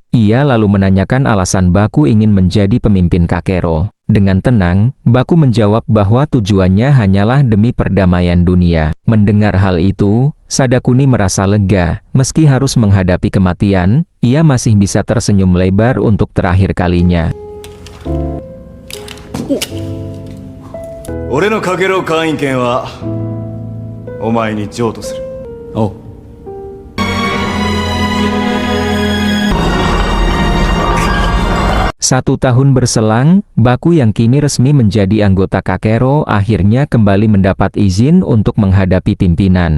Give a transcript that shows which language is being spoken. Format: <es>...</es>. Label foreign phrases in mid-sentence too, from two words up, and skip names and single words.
<id>Ia lalu menanyakan alasan Baku ingin menjadi pemimpin Kakero. Dengan tenang, Baku menjawab bahwa tujuannya hanyalah demi perdamaian dunia. Mendengar hal itu, Sadakuni merasa lega. Meski harus menghadapi kematian, ia masih bisa tersenyum lebar untuk terakhir kalinya.</id> <ja>俺のかけろ会員権はお前に譲渡する。おう。</ja> <id>1 tahun berselang, Baku yang kini resmi menjadi anggota Kakero akhirnya kembali mendapat izin untuk menghadapi pimpinan.</id>